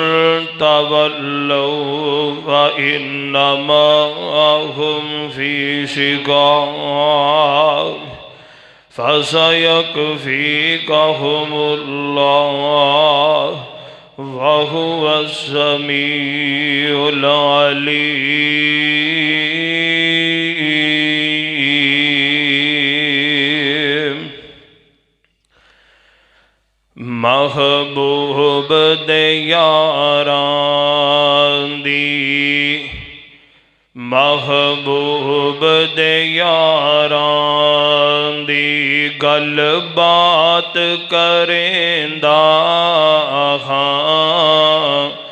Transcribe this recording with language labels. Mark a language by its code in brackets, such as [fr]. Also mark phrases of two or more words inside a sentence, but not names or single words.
[ar] تولوا فإنما هم في شقاق فسيكفيكهم الله وهو السميع العليم [skr] محبوب دے یاران دی محبوب دے یاران دی گل بات کریندا ہاں